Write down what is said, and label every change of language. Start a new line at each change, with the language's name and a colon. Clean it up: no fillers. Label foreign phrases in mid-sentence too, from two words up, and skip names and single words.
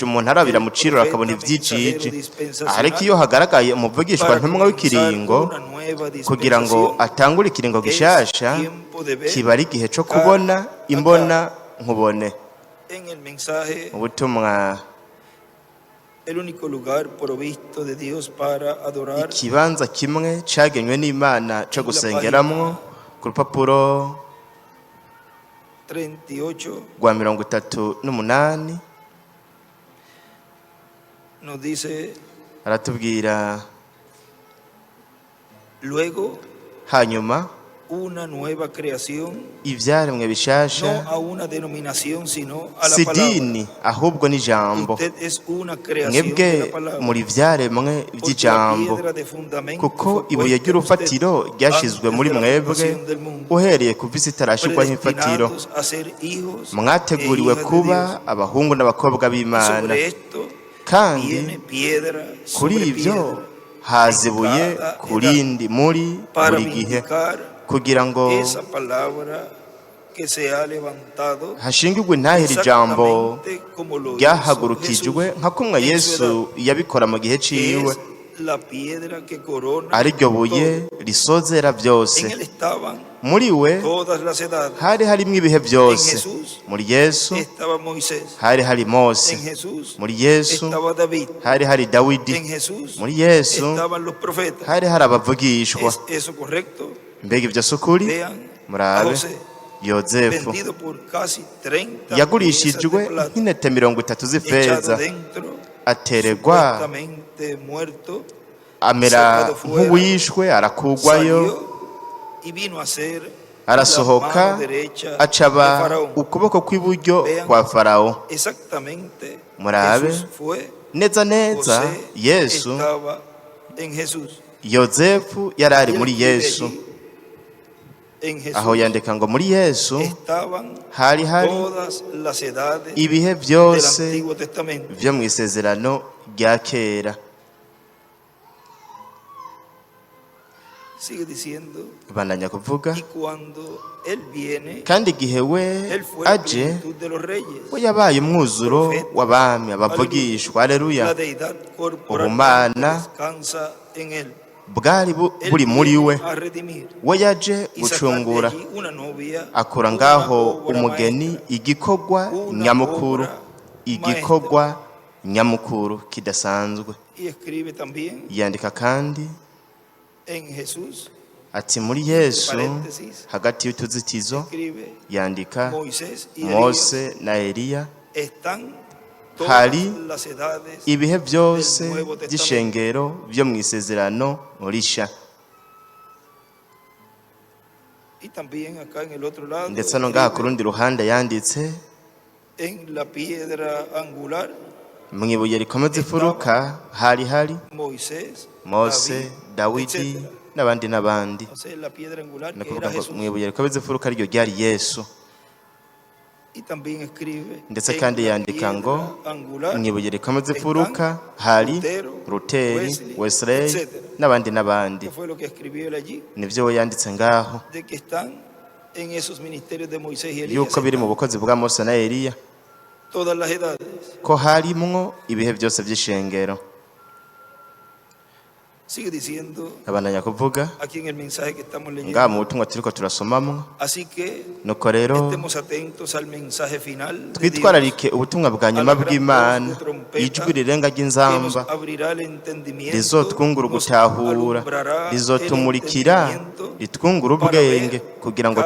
Rundi: Umuntu arabira mu cirore akabona ibyijiji, ariko iyo hagaragaye umuvugishwa ntumwa w'ikiringo kugira ngo atangure ikiringo gishasha, kiba ari igihe cyo kubona imbona nkubone. Ubutumwa
Spanish: el único lugar provisto de Dios para adorar.
Rundi: ikibanza kimwe cyagenywe n'Imana cyo gusengeramwo ku rupapuro 38 rwa 38
Spanish: nos dice,
Rundi: aratubwira
Spanish: luego
Rundi: hanyuma
Spanish: una nueva creación,
Rundi: ibyaremwe
Spanish: no
Rundi: bishasha
Spanish: a una denominación, sino a la
Rundi: si
Spanish: palabra.
Rundi: dini ahubwo n'ijambo.
Spanish: Usted es una creación de
Rundi: mwebwe
Spanish: la palabra.
Rundi: muri byaremwe
Spanish: Porque la
Rundi: by'ijambo,
Spanish: piedra de fundamento
Rundi: kuko
Spanish: fue
Rundi: ibuye
Spanish: puesta en
Rundi: ry'urufatiro
Spanish: usted
Rundi: ryashyizwe muri
Spanish: antes de la
Rundi: mwebwe
Spanish: fundación del mundo,
Rundi: uhereye ku visi itarashyirwaho imfatiro,
Spanish: predestinados a ser hijos
Rundi: mwateguriwe
Spanish: e hijas de
Rundi: kuba
Spanish: Dios.
Rundi: abahungu n'abakobwa
Spanish: Y
Rundi: b'Imana,
Spanish: sobre esto
Rundi: kandi
Spanish: viene piedra
Rundi: kuri
Spanish: sobre
Rundi: ibyo
Spanish: piedra
Rundi: haza ibuye ku rindi muri
Spanish: para
Rundi: buri gihe,
Spanish: vindicar
Rundi: kugira ngo
Spanish: esa palabra que se ha levantado
Rundi: hashingirwe intahira ijambo
Spanish: exactamente como lo hizo
Rundi: ryahagurukijwe
Spanish: Jesús
Rundi: nka kumwe
Spanish: en su edad,
Rundi: Yesu yabikora mu gihe
Spanish: que
Rundi: ciwe,
Spanish: es la piedra que corona
Rundi: ari ryo buye
Spanish: todo.
Rundi: risozera byose.
Spanish: En él estaban
Rundi: Muri we
Spanish: todas las edades.
Rundi: hari harimo ibihe byose.
Spanish: En Jesús
Rundi: Muri Yesu
Spanish: estaba Moisés,
Rundi: hari hari Mose,
Spanish: en Jesús
Rundi: muri Yesu
Spanish: estaba David,
Rundi: hari hari Dawidi,
Spanish: en Jesús
Rundi: muri Yesu
Spanish: estaban los profetas.
Rundi: hari hari abavugishwa.
Spanish: ¿Es eso correcto?
Rundi: Mbega ibyo si ukuri?
Spanish: Vean a
Rundi: Murabe
Spanish: José,
Rundi: Yozefu
Spanish: vendido por casi 30 piezas
Rundi: yagurishijwe
Spanish: de plata,
Rundi: nk'intete 30
Spanish: echado
Rundi: z'ifeza,
Spanish: dentro,
Rundi: ateregwa,
Spanish: supuestamente muerto,
Rundi: amera nk'uwishwe, arakugwayo,
Spanish: salió y vino a ser la
Rundi: arasohoka,
Spanish: mano derecha de
Rundi: acaba
Spanish: Faraón.
Rundi: ukuboko kw'iburyo
Spanish: Vean
Rundi: kwa Farawo.
Spanish: Exactamente,
Rundi: Murabe
Spanish: Jesús fue,
Rundi: neza neza,
Spanish: José
Rundi: Yesu,
Spanish: estaba en Jesús.
Rundi: Yozefu yari ari
Spanish: Él
Rundi: muri
Spanish: escribe
Rundi: Yesu.
Spanish: allí, en Jesús
Rundi: Aho yandika ngo muri Yesu
Spanish: estaban
Rundi: hari hari
Spanish: todas las edades
Rundi: ibihe
Spanish: del
Rundi: byose
Spanish: Antiguo Testamento.
Rundi: byo mu isezerano rya kera.
Spanish: Sigue diciendo,
Rundi: Bandanya kuvuga,
Spanish: y cuando Él viene,
Rundi: kandi igihe we
Spanish: Él fue la
Rundi: aje,
Spanish: plenitud de los reyes,
Rundi: we yabaye umwuzuro w'abami, abavugishwa.
Spanish: la
Rundi: Aleluya.
Spanish: deidad corporal
Rundi: Ubumana
Spanish: descansa en Él.
Rundi: bwari
Spanish: Él
Rundi: buri muri we.
Spanish: viene a redimir
Rundi: We yaje
Spanish: y sacar de
Rundi: gucungura,
Spanish: allí una novia,
Rundi: akura
Spanish: una
Rundi: ngaho
Spanish: obra
Rundi: umugeni,
Spanish: maestra,
Rundi: igikorwa
Spanish: una
Rundi: nyamukuru,
Spanish: obra
Rundi: igikorwa nyamukuru kidasanzwe.
Spanish: y escribe también
Rundi: Yandika kandi
Spanish: en Jesús,
Rundi: ati muri Yesu,
Spanish: paréntesis,
Rundi: hagati y'utuzitizo
Spanish: escribe
Rundi: yandika
Spanish: Moisés y Elías
Rundi: Mose na Eliya.
Spanish: están
Rundi: Hari
Spanish: todas las edades
Rundi: ibihe byose
Spanish: del Nuevo Testamento.
Rundi: by'ishengero byo mu isezerano risha.
Spanish: Y también acá en el otro lado,
Rundi: Ndetse no ngaha ku
Spanish: escribe
Rundi: rundi ruhande yanditse
Spanish: en la piedra angular,
Rundi: mu ibuye rikomeza imfuruka hari hari
Spanish: Moisés,
Rundi: Mose, Dawidi
Spanish: etc.
Rundi: n'abandi n'abandi.
Spanish: O sea, la piedra angular
Rundi: Ni
Spanish: que
Rundi: ukuvuga
Spanish: era
Rundi: ngo
Spanish: Jesús.
Rundi: mu ibuye rikomeza imfuruka ryo ryari Yesu.
Spanish: Y también escribe
Rundi: Ndetse
Spanish: en
Rundi: kandi
Spanish: la
Rundi: yandika ngo
Spanish: piedra angular
Rundi: mu ibuye rikomeza imfuruka hari Luteri, Wesley n'abandi n'abandi.
Spanish: que fue lo que escribió él allí,
Rundi: Nibyo we yanditse ngaho,
Spanish: de que están en esos ministerios de Moisés y Elías,
Rundi: yuko biri mu bukozi bwa Mose na Eliya,
Spanish: todas las edades.
Rundi: ko harimwo ibihe byose by'ishengero.
Spanish: Sigue diciendo
Rundi: Abandanya kuvuga
Spanish: aquí en el mensaje que estamos
Rundi: ngaha
Spanish: leyendo.
Rundi: mu butumwa turiko turasomamwo.
Spanish: Así que
Rundi: Nuko rero
Spanish: estemos atentos al mensaje final de Dios.
Rundi: twitwararike ubutumwa bwa nyuma bw'Imana, ijwi rirenga
Spanish: Que nos
Rundi: ry'inzamba
Spanish: abrirá el entendimiento,
Rundi: rizotwungura
Spanish: nos
Rundi: ugutahura,
Spanish: alumbrará
Rundi: rizotumurikira,
Spanish: el entendimiento
Rundi: ritwungura
Spanish: para
Rundi: ubwenge,
Spanish: ver
Rundi: kugira ngo